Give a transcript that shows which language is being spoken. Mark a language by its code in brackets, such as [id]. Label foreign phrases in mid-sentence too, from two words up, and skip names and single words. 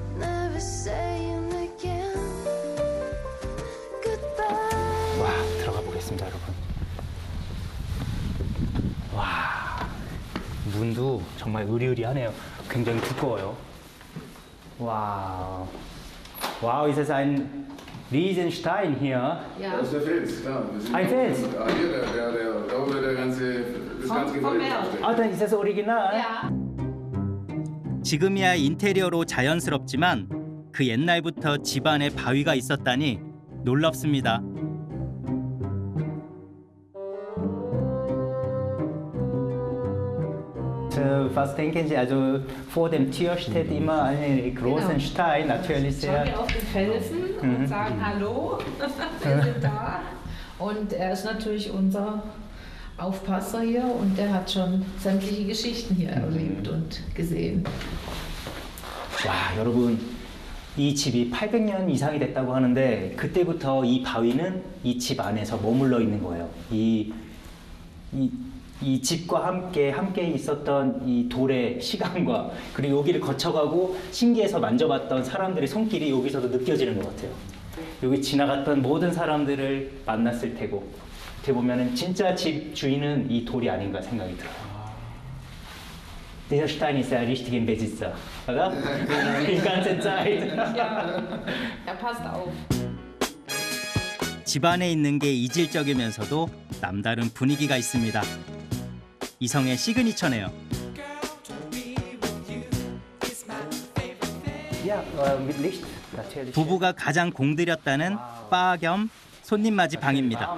[ko] 와, 들어가 보겠습니다, 여러분. 와, 문도 정말 으리으리하네요. 굉장히 두꺼워요. 와, [de] wow, ist das ein Riesenstein hier? Ja. Das ist der Fels, klar. Ein Fels? Hier, da wurde das ganze Gebäude aufgestellt. Ah, dann ist das Original? Ja. [ko] 지금이야 인테리어로 자연스럽지만 그 옛날부터 집안에 바위가 있었다니 놀랍습니다. [de] Was denken Sie? Also vor dem Tür steht immer ein großer Stein, natürlich sehr. Schauen wir auf den Felsen und sagen Hallo, wir sind da. Und er ist natürlich unser Aufpasser hier und der hat schon sämtliche Geschichten hier erlebt und gesehen. [ko] 와, 여러분, 이 집이 800년 이상이 됐다고 하는데 그때부터 이 바위는 이 집 안에서 머물러 있는 거예요. 이 집과 함께 있었던 이 돌의 시간과 그리고 여기를 거쳐가고 신기해서 만져봤던 사람들의 손길이 여기서도 느껴지는 것 같아요. 여기 지나갔던 모든 사람들을 만났을 테고 어떻게 보면은 진짜 집 주인은 이 돌이 아닌가 생각이 들어요. [de] Dieser Stein ist der richtige Besitzer, oder? Die ganze Zeit. Ja, er passt auf. [ko] 집안에 있는 게 이질적이면서도 남다른 분위기가 있습니다. 이성의 시그니처네요. 부부가 가장 공들였다는 바 겸 손님 맞이 방입니다.